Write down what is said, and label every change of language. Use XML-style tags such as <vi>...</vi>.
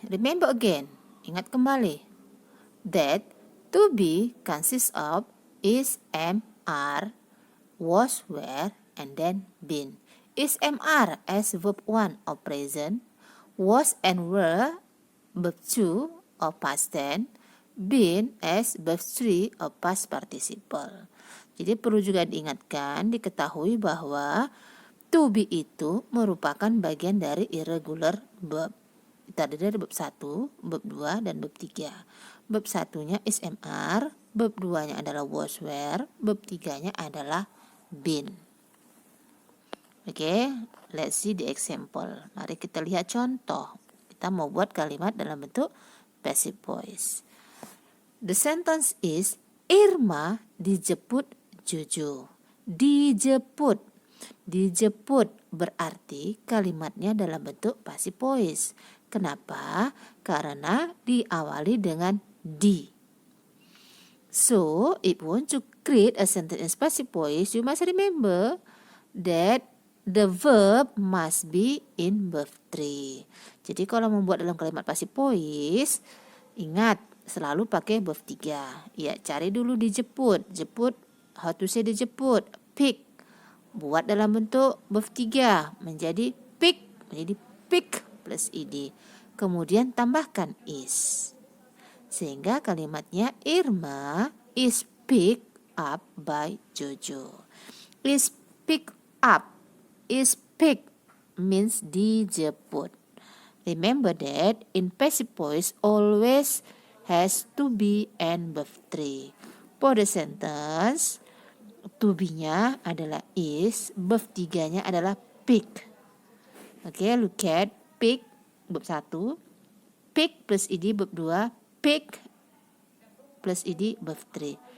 <en>Remember again,</en> <id>ingat kembali.</id> <en>That to be consists of is, am, are, was, were, and then been. Is, am, are as verb 1 or present, was and were verb 2 or past tense, been as verb 3 or past participle.</en> <id>Jadi perlu juga diingatkan, diketahui bahwa to be itu merupakan bagian dari irregular verb. Tadi dari verb 1, verb 2, dan verb 3. Verb 1-nya is, am, are, verb 2-nya adalah was, were, verb 3-nya adalah been.</id> <en>Oke, let's see the example.</en> <id>Mari kita lihat contoh. Kita mau buat kalimat dalam bentuk passive voice.</id> <en>The sentence is, Irma dijemput Jojo.</en> <id>Dijemput. Dijemput berarti kalimatnya dalam bentuk passive voice. Kenapa? Karena diawali dengan di.</id> <en>So, if you want to create a sentence in passive voice, you must remember that the verb must be in verb 3.</en> <id>Jadi kalau membuat dalam kalimat passive voice, ingat selalu pakai verb 3. Ya, cari dulu dijemput. Jemput,</id> <en>how to say</en> <id>dijemput? Pick. Buat dalam bentuk verb 3 menjadi pick, menjadi pick plus ed. Kemudian tambahkan is. Sehingga kalimatnya</id> <en>Irma is picked up by Jojo. Is picked up. Is picked means dijemput. Remember that in passive voice always has to be and verb 3. For the sentence,</en> <id>to be-nya adalah is, verb 3-nya adalah pick.</id> <en>Oke, look at pick verb 1, pick plus ed verb 2, pick plus ed verb 3.</en>